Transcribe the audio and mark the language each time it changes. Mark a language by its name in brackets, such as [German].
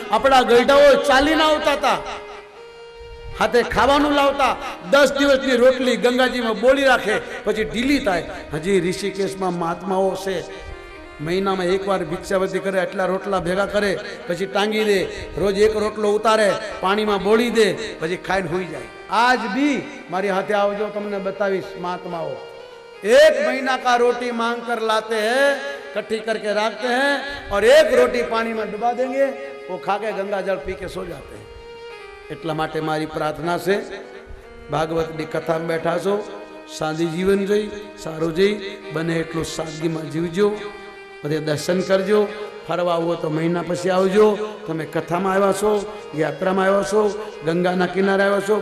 [Gujarati] આપણા ગઈઢાઓ ચાલીને આવતા હતા, હાથે ખાવાનું લાવતા, 10 દિવસની રોટલી ગંગાજીમાં બોલી રાખે, પછી ઢીલી થાય. હજી ઋષિકેશમાં મહાત્માઓ છે, મહિનામાં એકવાર ભિક્ષાવતી કરે, એટલા રોટલા ભેગા કરે, પછી ટાંગી દે, રોજ એક રોટલો ઉતારે, પાણીમાં બોળી દે, પછી ખાઈને હોઈ જાય. આજ બી મારી હાથે આવજો, તમને બતાવીશ મહાત્માઓ. [Hindi] 1 महीना का रोटी मांग कर लाते हैं, इकट्ठी करके रखते हैं, और 1 रोटी पानी में डुबा देंगे, वो खा के गंगा जल पी के सो जाते हैं. [Gujarati] એટલા માટે મારી પ્રાર્થના છે, ભાગવતની કથામાં બેઠા છો, સાદી જીવન જઈ, સારું જઈ, બને એટલું સાદગીમાં જીવજો. બધે દર્શન કરજો. ફરવા આવો તો મહિના પછી આવજો. તમે કથામાં આવ્યા છો, યાત્રામાં આવ્યા છો, ગંગાના કિનારે આવ્યા છો.